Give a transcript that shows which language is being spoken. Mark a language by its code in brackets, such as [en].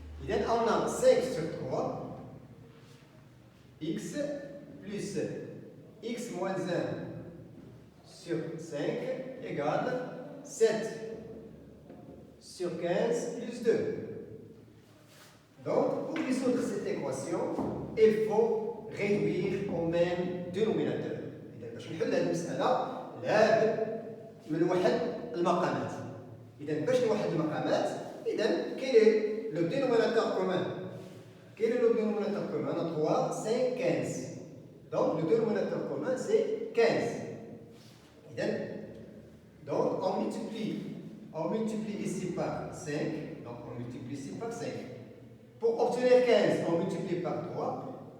[fr] On a 5 sur 3, x plus x moins 1 sur 5 égale 7 sur 15 plus 2. Donc, pour résoudre cette équation, il faut réduire au même dénominateur. [ar] إذا باش نحل هذه المسألة لابد من واحد المقامات. إذا باش نوحد المقامات، إذا كاين [fr] le dénominateur commun. Quel est le dénominateur commun? On a 3, 5, 15. Donc, le dénominateur commun, c'est 15. Donc, on multiplie ici par 5. Donc, on multiplie ici par 5. Pour obtenir 15, on multiplie par 3.